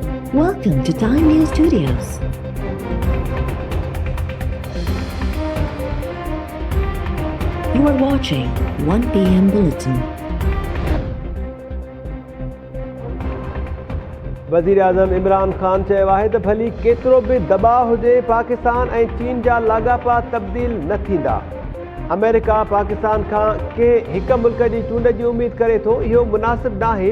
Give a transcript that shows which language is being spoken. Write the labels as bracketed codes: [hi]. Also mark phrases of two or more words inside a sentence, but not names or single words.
[en] Welcome to Time News Studios. You are watching 1 PM Bulletin. [sd] वज़ीर आज़म इमरान ख़ान चयो आहे त भली केतिरो बि दबाउ हुजे पाकिस्तान ऐं चीन जा लाॻापा तब्दील न थींदा। अमेरिका पाकिस्तान खां कंहिं हिक मुल्क जी चूंड जी उमेद करे थो, इहो मुनासिब नाहे।